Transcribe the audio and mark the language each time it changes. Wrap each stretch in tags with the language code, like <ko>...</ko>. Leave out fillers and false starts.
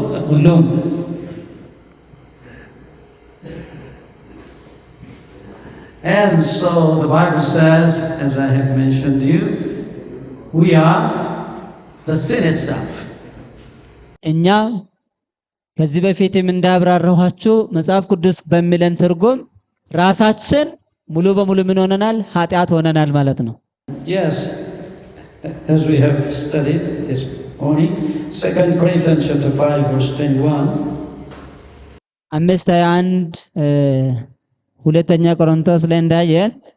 <am>ሁሉም</am> <en>And so the Bible says, as I have mentioned to you, we are the sin itself.</en> <am>እኛ ከዚህ በፊትም እንዳብራራኋችሁ መጽሐፍ ቅዱስ በሚለን ትርጉም ራሳችን ሙሉ በሙሉ ምን ሆነናል? ኃጢአት ሆነናል ማለት ነው።</am> <en>Yes, as we have studied this morning, 2 Corinthians chapter 5 verse 21.</en> <am>5:21 ሁለተኛ ቆሮንቶስ ላይ እንዳየን</am>